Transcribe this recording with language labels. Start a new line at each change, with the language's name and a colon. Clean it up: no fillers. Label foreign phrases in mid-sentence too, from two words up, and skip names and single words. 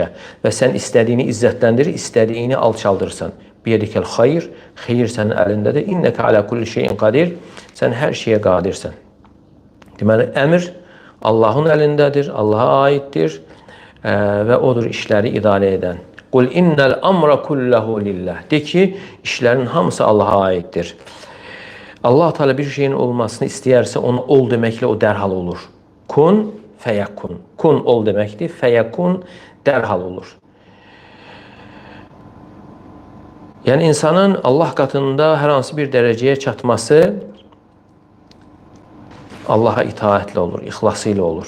Azerbaijani: Və sən istədiyini izzətləndirir, istədiyini alçaldırsan.
Arabic: بيدك الخير,
Azerbaijani: xeyir sənin əlindədir.
Arabic: إنك على كل شيء قدير.
Azerbaijani: Sən hər şeyə qadirsən. Deməli, əmr Allahın əlindədir, Allaha aiddir və odur işləri idarə edən.
Arabic: قل إن الأمر كله لله.
Azerbaijani: De ki, işlərin hamısı Allaha aiddir. Allah Teala bir şeyin olmasını istəyərsə, onu ol deməklə o dərhal olur.
Arabic: كن فيكون.
Azerbaijani: Kun ol deməkdir, fəyəkun dərhal olur. Yəni insanın Allah qatında hər hansı bir dərəcəyə çatması Allaha itaətlə olur, ixlası ilə olur.